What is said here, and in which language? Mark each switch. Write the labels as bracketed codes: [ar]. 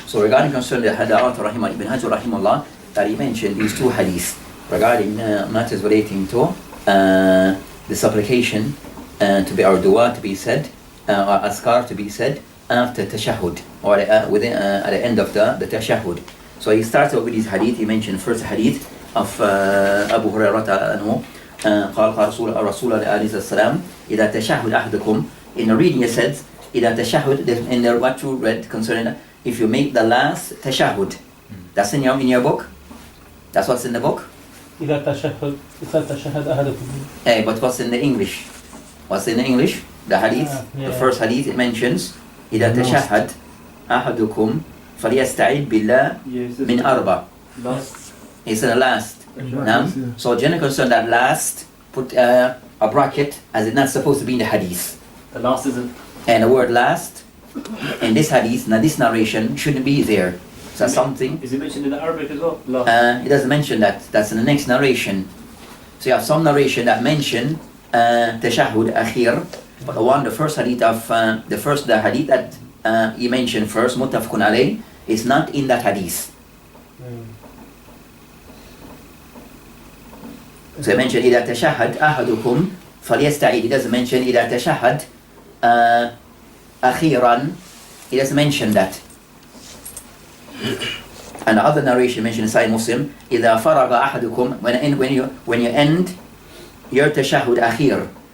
[en] So regarding concerning the Hada'at Ibn Hajar rahimahullah, that he mentioned these 2 hadiths regarding matters relating to the supplication to be, or dua to be said, or askar to be said after tashahhud, or within at the end of the tashahhud. So he starts with his hadith. He mentioned first hadith of Abu Hurairah anhu. [ar] قال رسول الله عليه السلام إذا تشهد أحدكم. [en] In the reading it says [ar] إذا تشهد, [en] in the what you read concerning if you make the last tashahhud. That's in your book. That's what's in the book. [ar] إذا تشهد أحدكم. [en] Hey, but what's in the English? What's in the English? The hadith, Yeah. the first hadith it mentions [ar] إذا تشهد أحدكم فليستعيذ بالله من أربع. [en] Last. It's the last. Now, Yeah. so general concern that last put a bracket as it's not supposed to be in the hadith. The last isn't. And the word last in this hadith, now this narration shouldn't be there. So something, Is it mentioned in the Arabic as well? Last. it doesn't mention that. That's in the next narration. So you have some narration that mention tashahhud akhir, but the first hadith of the hadith that he mentioned first, muttafaqun alayh, is not in that hadith. So he mentioned [ar] إذا تشهد أحدكم فليستعيذ. [en] He doesn't mention [ar] إذا تشهد أخيرا. [en] He doesn't mention that. And the other narration mentioned in Sahih Muslim [ar] إذا فرغ أحدكم, [en] when you end your tashahhud akhir.